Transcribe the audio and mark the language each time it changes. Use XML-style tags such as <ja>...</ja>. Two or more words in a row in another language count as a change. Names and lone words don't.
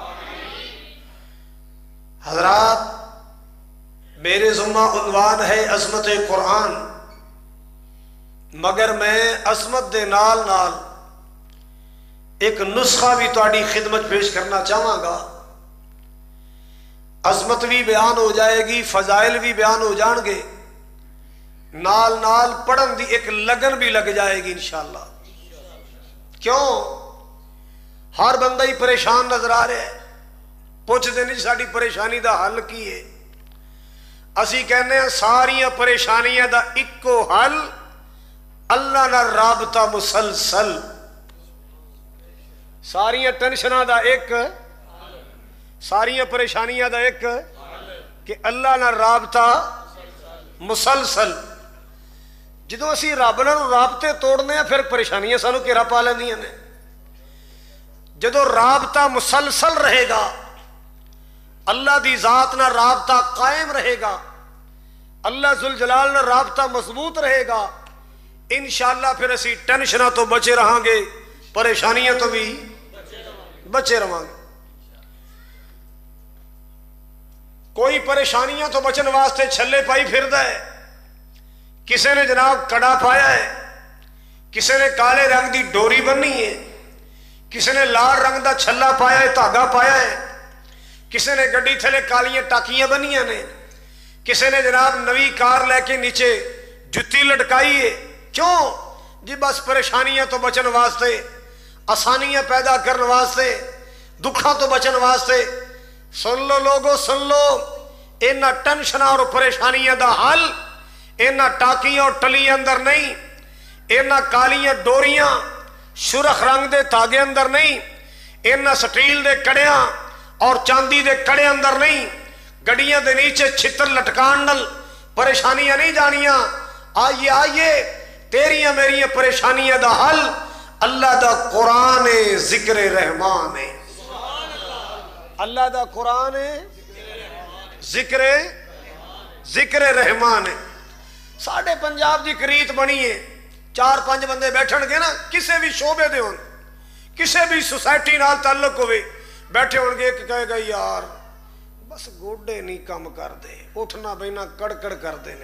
<pa>حضرات میرے ذمہ عنوان ہے عظمت قرآن مگر میں عظمت دے نال نال ایک نسخہ بھی تہاڈی خدمت پیش کرنا چاہاں گا عظمت بھی بیان ہو جائے گی فضائل بھی بیان ہو جان گے نال نال پڑھن دی ایک لگن بھی لگ جائے گی انشاءاللہ کیوں ہر بندہ ہی پریشان نظر آ رہا ہے پوچھ دے نہیں ساڑی پریشانی دا حل کی ہے اسی کہنے ہیں ساریاں پریشانیاں دا اکو حل اللہ نہ رابطہ مسلسل ساریاں ٹینشناں دا ایک ساریاں پریشانیاں دا ایک کہ اللہ نہ رابطہ مسلسل جدوں اسی رب نال رابطے توڑنے ہیں پھر پریشانیاں سانو گھیرا پا لیندیاں نے جدوں رابطہ مسلسل رہے گا اللہ دی ذات نہ رابطہ قائم رہے گا اللہ ذوالجلال نہ رابطہ مضبوط رہے گا انشاءاللہ پھر اسی ٹینشناں تو بچے رہاں گے پریشانیاں تو بھی بچے رہاں گے کوئی پریشانیاں تو بچن واسطے چھلے پائی پھردا ہے کسے نے جناب کڑا پایا ہے کسی نے کالے رنگ دی ڈوری بننی ہے، کسی نے لال رنگ دا چھلا پایا ہے، دھاگا پایا ہے، کسی نے گڈی تھلے کالیاں ٹاکیاں بنیاں نے، کسی نے جناب نوی کار لے کے نیچے جتی لٹکائی ہے. کیوں جی؟ بس پریشانیاں تو بچن واسطے، آسانیاں پیدا کرنے واسطے، دکھاں تو بچن واسطے. سن لو لوگو، سن لو، اینا ٹینشن اور پریشانیاں دا حل اینا ٹاکیاں اور ٹلیاں اندر نہیں، اینا کالیاں ڈوریاں شرخ رنگ دے تاگے اندر نہیں، اینا سٹیل دے کڑیاں اور چاندی دے کڑے اندر نہیں، گڑیاں دے نیچے چھتر لٹکان نل پریشانیاں نہیں جانیاں.</pa> <ur>آئیے آئیے،</ur> <pa>تیریاں میریاں پریشانیاں دا حل اللہ دا قرآن ذکر رحمان ہے. اللہ دا قرآن ذکر رحمان ہے. ساڑھے پنجاب دی کریت بنی ہے، 4-5 بندے بیٹھن گے نا، کسے بھی شعبے دے ہون، کسے بھی سوسائٹی نال تعلق ہوئے، بیٹھے ہون گے، ایک کہے گا یار بس گوڈے نہیں کم کر دے، اٹھنا بینا کڑکڑ کر دینے.</pa>